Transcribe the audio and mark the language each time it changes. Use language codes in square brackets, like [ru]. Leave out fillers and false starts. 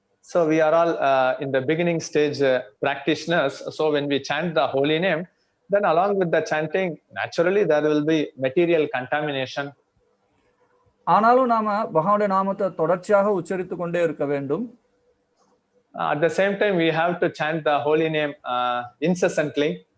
[en] So we are all in the beginning stage practitioners. So when we chant the holy name, then along with the chanting, naturally there will be material contamination. [ta] ஆனாலும் நாம பகவானுடைய நாமத்தை தொடர்ச்சியாக உச்சரித்து கொண்டே இருக்க வேண்டும். [en] At the same time, we have to chant the holy name incessantly.